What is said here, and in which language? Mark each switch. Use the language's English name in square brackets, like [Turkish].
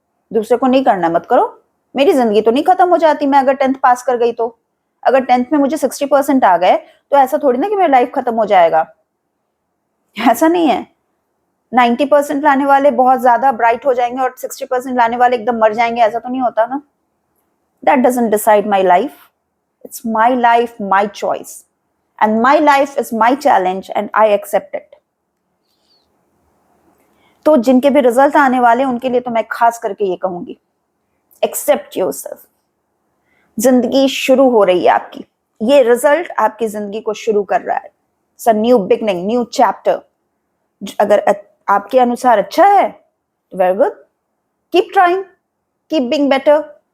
[Hindi] दूसरे को नहीं करना मत करो। मेरी जिंदगी तो नहीं खत्म हो जाती मैं अगर 10th पास कर गई तो। अगर 10th में मुझे 60% आ गए तो ऐसा थोड़ी ना कि मेरा लाइफ खत्म हो जाएगा। ऐसा नहीं है। 90% लाने वाले बहुत ज्यादा ब्राइट हो जाएंगे और 60% लाने वाले एकदम मर जाएंगे, ऐसा तो नहीं होता ना। [English] That doesn't decide my life. It's my life, my choice. And my life is my challenge and I accept it. [Hindi] तो जिनके भी रिजल्ट आने वाले उनके लिए तो मैं खास करके ये कहूंगी, [English] Accept yourself. [Hindi] जिंदगी शुरू हो रही है आपकी, ये रिजल्ट आपकी जिंदगी को शुरू कर रहा है। [English] It's a new beginning, new chapter. [Hindi] अगर आपके अनुसार अच्छा है तो [English] Very good, keep trying, keep being better.